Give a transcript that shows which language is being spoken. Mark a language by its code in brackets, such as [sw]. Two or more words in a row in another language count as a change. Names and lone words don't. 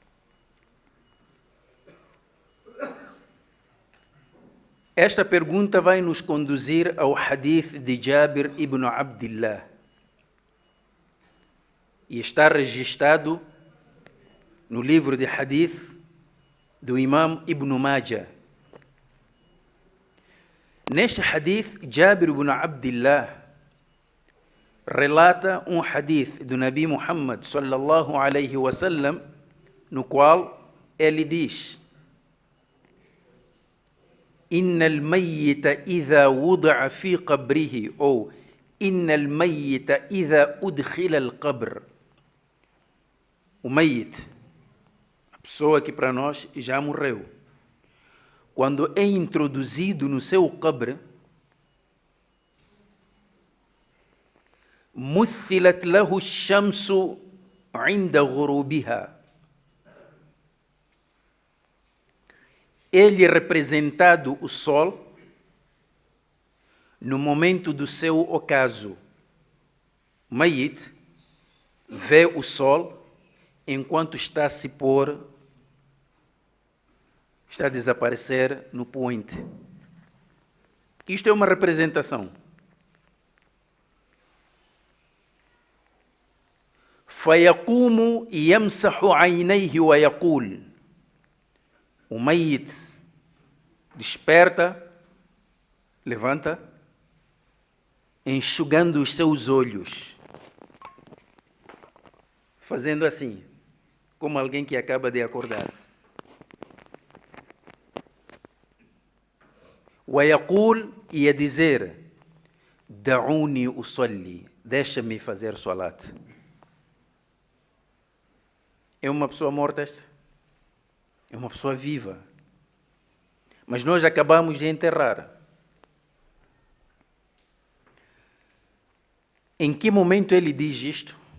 [pt] Esta pergunta vai nos conduzir ao hadith de Jabir ibn Abdillah e está registrado no livro de hadith do Imam Ibn Majah. Neste hadith, Jabir ibn Abdillah relata um hadith do Nabi Muhammad [ar] صلى الله عليه وسلم, [pt] no qual ele diz: [ar] إن الميت إذا وضع في قبره أو إن الميت إذا أدخل القبر. [pt] O mayit, a pessoa que para nós já morreu, quando é introduzido no seu qabr, [ar] مثلت له الشمس عند غروبها. [pt] Ele é representado o sol no momento do seu ocaso. Mayit vê o sol enquanto está a se pôr, está a desaparecer no poente. Isto é uma representação. [ar] فيقوم يمسح عينيه ويقول. [pt] O mayit desperta, levanta, enxugando os seus olhos, fazendo assim, como alguém que acaba de acordar. ويقول, e a dizer: [ar] دعوني أصلي, [pt] deixa-me fazer salat. É uma pessoa morta esta? É uma pessoa viva. Mas nós acabamos de enterrar. Em que momento ele diz isto?